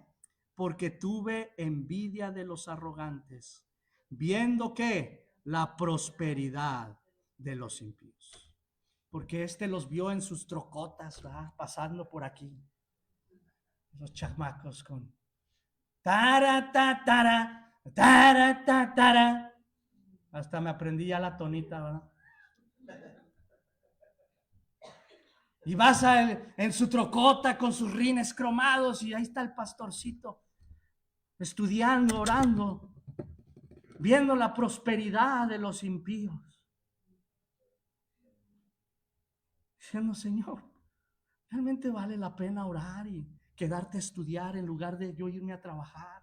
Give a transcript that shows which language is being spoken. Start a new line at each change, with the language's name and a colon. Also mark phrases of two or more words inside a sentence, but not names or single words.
Spanish: Porque tuve envidia de los arrogantes, viendo que la prosperidad de los impíos. Porque los vio en sus trocotas, ¿verdad? Pasando por aquí. Los chamacos con tara, ta, tara, tara, ta, tara. Hasta me aprendí ya la tonita, ¿verdad? Y vas en su trocota con sus rines cromados, y ahí está el pastorcito estudiando, orando, viendo la prosperidad de los impíos, diciendo, Señor, ¿realmente vale la pena orar y quedarte a estudiar en lugar de yo irme a trabajar?